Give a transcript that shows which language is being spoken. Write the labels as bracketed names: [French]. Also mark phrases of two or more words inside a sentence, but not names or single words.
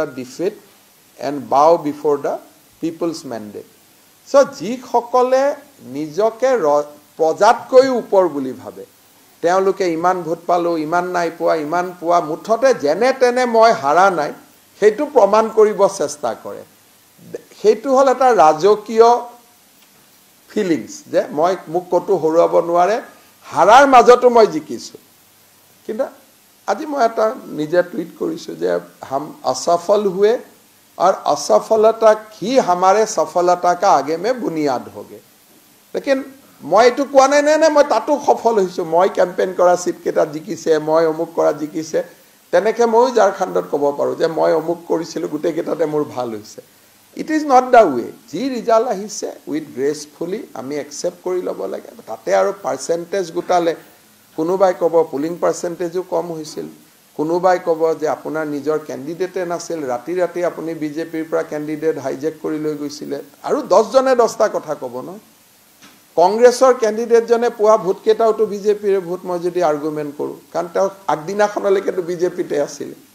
[English] defeat and bow before the people's mandate [Assamese] সো যিসকলে নিজকে প্ৰজাতকৈ ওপৰ বুলি ভাবে তেওঁলোকে ইমান ভোট পালো ইমান নাই পোৱা ইমান পোৱা মুঠতে যেনে তেনে মই হাৰা নাই সেইটো প্ৰমাণ কৰিব চেষ্টা কৰে সেইটো হল এটা ৰাজকীয় ফিলিংস যে মই মোক কতো হৰুৱাব নোৱাৰে হাৰাৰ মাজতো মই জিকিছো কিন্তু আজি মই এটা নিজে টুইট কৰিছো যে [Hindi] हम असफल हुए और असफलता ही हमारे सफलता का आगे में बुनियाद होगे लेकिन [Assamese] মই এটো কোৱা নাই নে মই তাতো সফল হৈছো মই ক্যাম্পেইন কৰা সিট কেটা জিকিছে মই অমুক কৰা জিকিছে তেনেকে মই ঝাৰখণ্ডত ক'ব পাৰো যে মই অমুক কৰিছিল গুটে কেটাতে মোৰ ভাল হৈছে [English] It is not the way. [Assamese] যি ৰিজাল্ট আহিছে [English] with gracefully [Assamese] আমি একসেপ্ট কৰি ল'ব লাগে তাতে আৰু পার্সেন্টেজ গুটালে কোনোবাই ক'ব [English] polling percentage [Assamese] কম হৈছিল কোনোবাই ক'ব যে আপোনাৰ নিজৰ ক্যান্ডিডেটে নাছিল ৰাতি ৰাতি আপুনি বিজেপিৰ পৰা ক্যান্ডিডেট হাইজেক কৰি লৈ গৈছিল আৰু 10 জনে 10টা কথা ক'ব ন কংগ্ৰেছৰ ক্যান্ডিডেট জনে পোৱা ভোট কেটাওটো বিজেপিৰ ভোট মই যদি আৰ্গুমেন্ট কৰো কাৰণ তেওঁ আগদিনাখনলৈকে তো বিজেপিতে আছিল